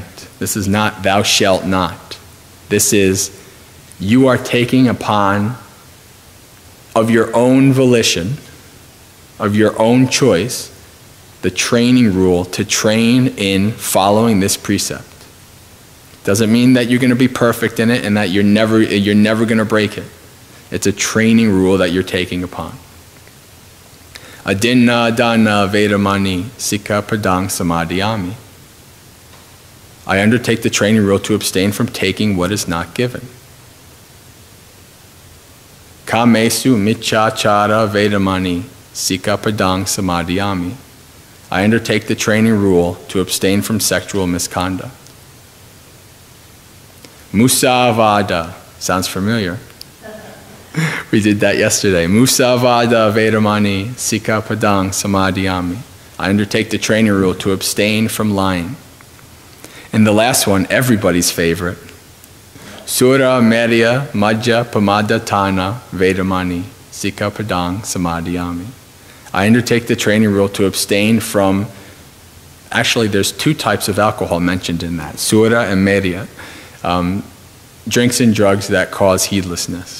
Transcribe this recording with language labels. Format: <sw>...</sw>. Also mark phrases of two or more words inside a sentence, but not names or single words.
<en>This is not thou shalt not. This is you are taking upon, of your own volition, of your own choice, the training rule to train in following this precept. Doesn't mean that you're going to be perfect in it and that you're never going to break it. It's a training rule that you're taking upon.</en> <pi>Adinna dana vedamani sikkhapadang samadhiyami.</pi> <en>I undertake the training rule to abstain from taking what is not given.</en> <pi>Kamesu michachara vedamani sikkhapadang samadhiyami.</pi> <en>I undertake the training rule to abstain from sexual misconduct. Musavada. Sounds familiar. We did that yesterday.</en> <pi>Musavada vedamani sikkhapadang samadhiyami.</pi> <en>I undertake the training rule to abstain from lying. And the last one, everybody's favorite.</en> <pi>Sura Merya Majja Pamadatana Vedamani Sikkhapadang Samadhiyami.</pi> <en>I undertake the training rule to abstain from, actually there's two types of alcohol mentioned in that, Sura and Merya, drinks and drugs that cause heedlessness.</en>